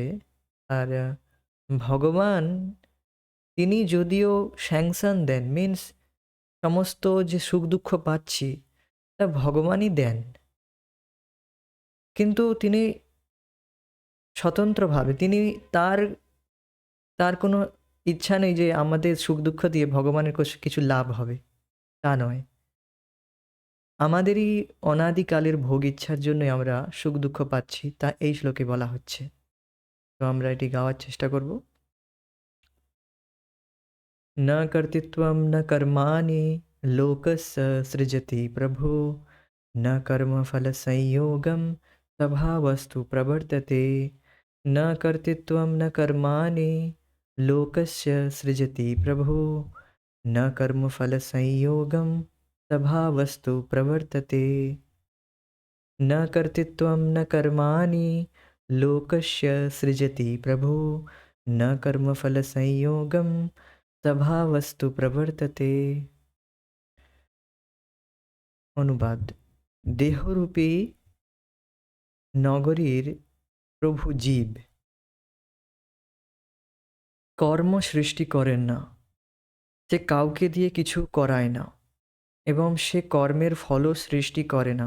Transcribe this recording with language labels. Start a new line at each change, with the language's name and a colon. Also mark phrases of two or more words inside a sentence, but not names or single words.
Bangla: আর ভগবান তিনি যদিও স্যাংশন দেন, মিন্স সমস্ত যে সুখ দুঃখ পাচ্ছি তা ভগবানই দেন, কিন্তু তিনি স্বতন্ত্রভাবে, তিনি তার তার কোনো ইচ্ছা নেই যে আমাদের সুখ দুঃখ দিয়ে ভগবানের কিছু লাভ হবে, তা নয়। আমাদেরই অনাদিকালের ভোগ ইচ্ছার জন্যই আমরা সুখ দুঃখ পাচ্ছি, তা এই শ্লোকে বলা হচ্ছে। তো আমরা এটি গাওয়ার চেষ্টা করব।
Sanskrit: न कर्तृत्वं न कर्माणि लोकस्य सृजति प्रभु, न कर्मफलसंयोगं स्वभावस्तु प्रवर्तते। न कर्तृत्वं न कर्माणि लोकस्य सृजति प्रभु, न कर्मफलसंयोगं स्वभावस्तु प्रवर्तते। न कर्तृत्वं न कर्माणि लोकस्य सृजति प्रभु, न कर्मफलसंयोगं स्वभावस्तु प्रवर्तते।
Bangla: অনুবাদ: দেহরূপী নগরীর প্রভু জীব কর্ম সৃষ্টি করেন না, সে কাউকে দিয়ে কিছু করায় না এবং সে কর্মের ফলও সৃষ্টি করে না।